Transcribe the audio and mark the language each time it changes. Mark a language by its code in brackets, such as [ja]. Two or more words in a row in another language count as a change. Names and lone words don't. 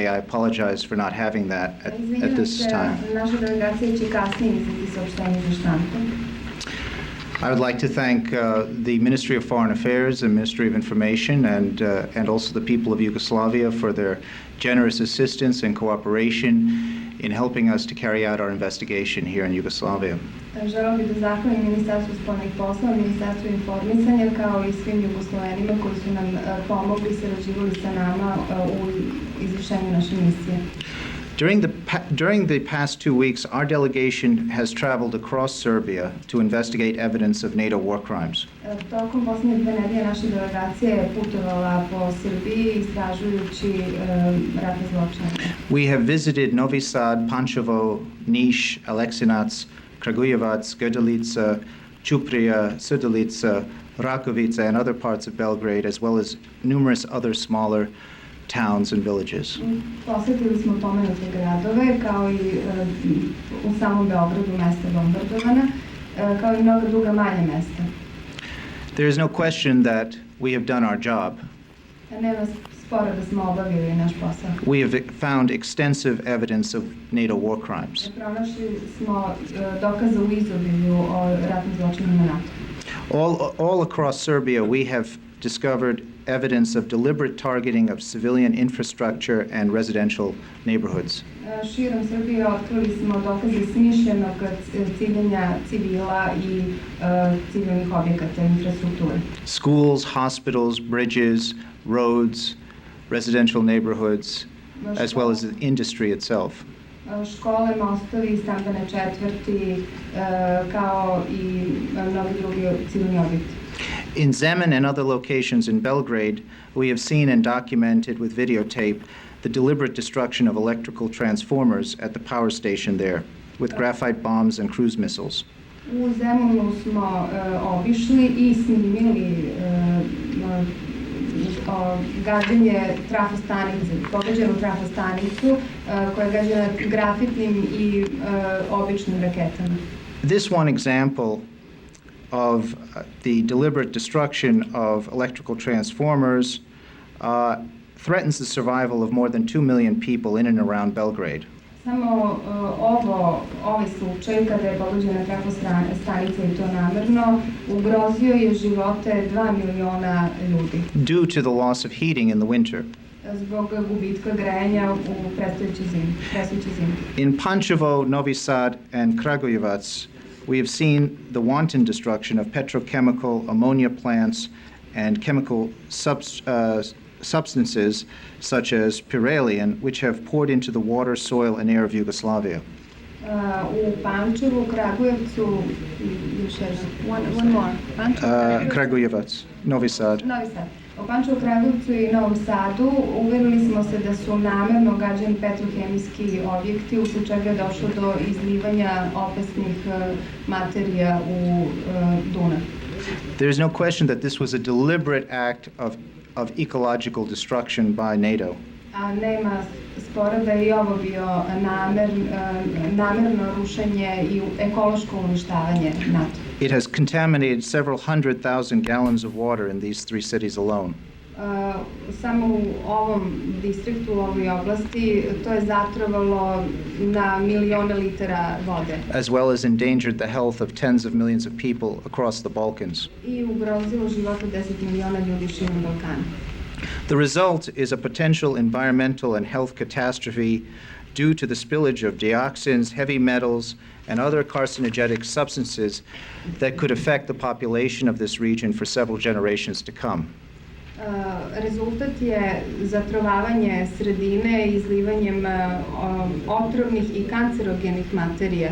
[en] I apologize for not having that at this time. I would like to thank the Ministry of Foreign Affairs and Ministry of Information and also the people of Yugoslavia for their generous assistance and cooperation in helping us to carry out our investigation here in Yugoslavia. [sr] Želeo bih da zahvalim Ministarstvu spoljnih poslova, Ministarstvu informisanja, kao i svim Jugoslovenima koji su nam pomogli i sarađivali sa nama u izvršenju naše misije. [en] During the past 2 weeks, our delegation has traveled across Serbia to investigate evidence of NATO war crimes. [sr] Tokom posljednje 2 nedelje naša delegacija je putovala po Srbiji istražujući ratne zločine. [en] We have visited Novi Sad, Pančevo, Niš, Aleksinac, Kragujevac, Grdelica, Ćuprija, Srdelica, Rakovica, and other parts of Belgrade, as well as numerous other smaller towns and villages. [sr] Posjetili smo pomenute gradove, kao i u samom Beogradu mesta bombardovana, kao i mnoga druga manja mesta. [en] There is no question that we have done our job. [sr] Nema spora da smo obavili naš posao. [en] We have found extensive evidence of NATO war crimes. [sr] Pronašli smo dokaze u izobilju o ratnim zločinima NATO. [en] All across Serbia, we have discovered evidence of deliberate targeting of civilian infrastructure and residential neighborhoods. [sr] Širom Srbije otkrili smo dokaze smišljenog ciljenja civila i civilnih objekata infrastrukture. [en] Schools, hospitals, bridges, roads, residential neighborhoods, as well as the industry itself. [sr] Škole, mostovi, stambene četvrti, kao i mnogi drugi civilni objekti. [en] In Zemun and other locations in Belgrade, we have seen and documented with videotape the deliberate destruction of electrical transformers at the power station there with graphite bombs and cruise missiles. [sr] U Zemunu smo obišli i snimili gađenje trafostanice, pogađenu trafostanicu koja je gađena grafitnim i običnim raketama. [en] This one example of the deliberate destruction of electrical transformers threatens the survival of more than 2 million people in and around Belgrade. [sr] Samo ovaj slučaj, kada je pogođena trafostanica i to namerno, ugrozio je živote 2 miliona ljudi. [en] Due to the loss of heating in the winter. [sr] Zbog gubitka grejanja u predstojećoj zimi. [en] In Pančevo, Novi Sad, and Kragujevac, we have seen the wanton destruction of petrochemical ammonia plants and chemical substances such as pyralion, which have poured into the water, soil, and air of Yugoslavia. [sr] U Pančevu, Kragujevcu, [en] one more. [sr] Kragujevac, Novi Sad. Novi Sad. U Pančevu, Kragujevcu i Novom Sadu uverili smo se da su namerno gađeni petrohemijski objekti, usled čega je došlo do izlivanja opasnih materija u Dunav. [en] There is no question that this was a deliberate act of ecological destruction by NATO. [sr] A nema spora da je i ovo bio namerno rušenje i ekološko uništavanje NATO. [en] It has contaminated several 100,000 gallons of water in these 3 cities alone. [sr] Samo u ovom distriktu, u ovoj oblasti, to je zatrovalo na milione litara vode. [en] As well as endangered the health of tens of millions of people across the Balkans. [sr] I ugrozilo život 10 miliona ljudi širom Balkana. [en] The result is a potential environmental and health catastrophe due to the spillage of dioxins, heavy metals, and other carcinogenic substances that could affect the population of this region for several generations to come. [sr] Rezultat je zatrovavanje sredine izlivanjem otrovnih i kancerogenih materija.